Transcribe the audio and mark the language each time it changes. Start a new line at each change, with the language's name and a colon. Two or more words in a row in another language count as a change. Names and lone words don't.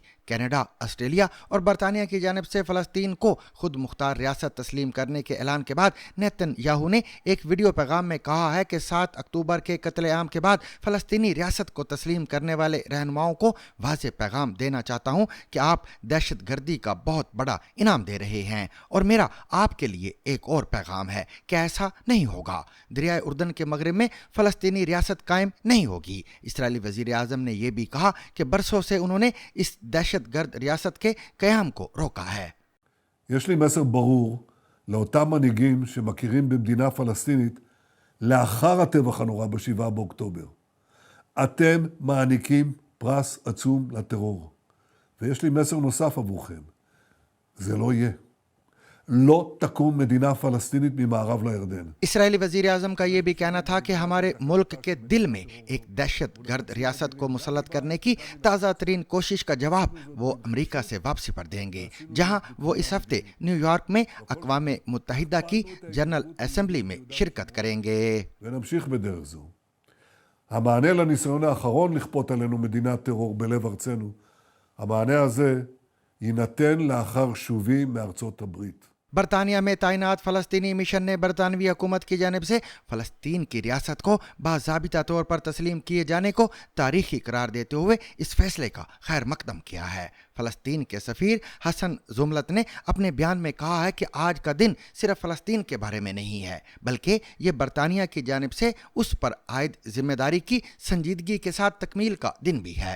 Urdu: کینیڈا، آسٹریلیا اور برطانیہ کی جانب سے فلسطین کو خود مختار ریاست تسلیم کرنے کے اعلان کے بعد نیتن یاہو نے ایک ویڈیو پیغام میں کہا ہے کہ 7 اکتوبر کے قتل عام کے بعد فلسطینی ریاست کو تسلیم کرنے والے رہنماؤں کو واضح پیغام دینا چاہتا ہوں کہ آپ دہشت گردی کا بہت بڑا انعام دے رہے ہیں اور میرا آپ کے لیے ایک اور پیغام ہے کہ ایسا نہیں ہوگا. دریائے اردن کے مغرب میں فلسطینی ریاست قائم نہیں ہوگی. اسرائیلی وزیر اعظم نے یہ بھی کہا کہ برسوں سے انہوں نے اس دہشت گرد ریاست کے قیام کو روکا ہے.
Hebrew: יש לי מסר ברור לאותם מנהיגים שמכירים במדינה פלסטינית לאחר הטבח הנורא ב7 באוקטובר. אתם מעניקים פרס עצום לטרור. ויש לי מסר נוסף עבורכם. זה לא יהיה. לא תקום מדינה פלסטינית ממערב לירדן.
Urdu: اسرائیلی وزیر اعظم کا یہ بھی کہنا تھا کہ ہمارے ملک کے دل میں ایک دہشت گرد ریاست کو مسلط کرنے کی تازہ ترین کوشش کا جواب وہ امریکہ سے واپسی پر دیں گے، جہاں وہ اس ہفتے نیویارک میں اقوام متحدہ کی
English: General Assembly
Urdu: میں شرکت کریں گے.
Hebrew: ונמשיך בדרך זו. המענה לניסיון האחרון לכפות עלינו מדינת טרור בלב ארצנו, המענה הזה יינתן לאחר שובי מארצות הברית.
Urdu: برطانیہ میں تعینات فلسطینی مشن نے برطانوی حکومت کی جانب سے فلسطین کی ریاست کو باضابطہ طور پر تسلیم کیے جانے کو تاریخی قرار دیتے ہوئے اس فیصلے کا خیر مقدم کیا ہے. فلسطین کے سفیر حسن جملت نے اپنے بیان میں کہا ہے کہ آج کا دن صرف فلسطین کے بارے میں نہیں ہے، بلکہ یہ برطانیہ کی جانب سے اس پر عائد ذمہ داری کی سنجیدگی کے ساتھ تکمیل کا دن بھی ہے.